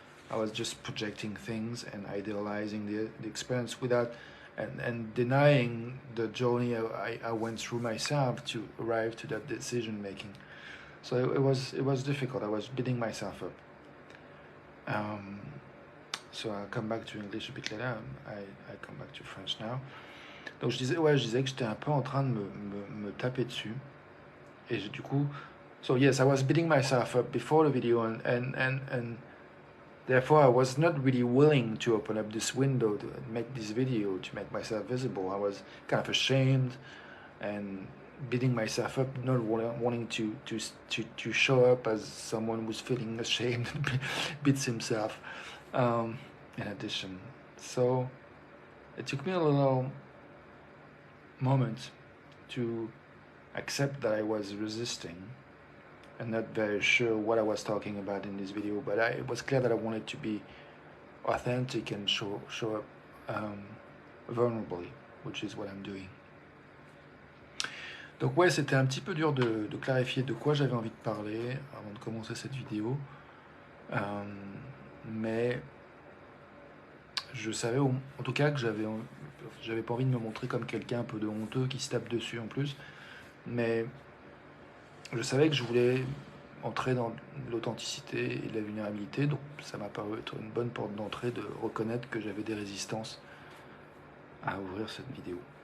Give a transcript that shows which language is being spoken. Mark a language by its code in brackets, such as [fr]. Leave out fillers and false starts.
[en] I was just projecting things and idealizing the experience without and denying the journey I went through myself to arrive to that decision making. So it was difficult. I was beating myself up. So I'll come back to English a bit later. I come back to French now. [fr] Donc je disais que j'étais un peu en train de me taper dessus. Et du coup, [en] so yes, I was beating myself up before the video, and therefore I was not really willing to open up this window to make this video, to make myself visible. I was kind of ashamed and beating myself up, not wanting to show up as someone who's feeling ashamed and beats himself. In addition, so it took me a little moment to accept that I was resisting and not very sure what I was talking about in this video, but it was clear that I wanted to be authentic and show up vulnerably, which is what I'm doing. [fr] Donc ouais, c'était un petit peu dur de clarifier de quoi j'avais envie de parler avant de commencer cette vidéo, mais je savais en tout cas que j'avais pas envie de me montrer comme quelqu'un un peu de honteux qui se tape dessus en plus, mais je savais que je voulais entrer dans l'authenticité et la vulnérabilité, donc ça m'a paru être une bonne porte d'entrée de reconnaître que j'avais des résistances à ouvrir cette vidéo.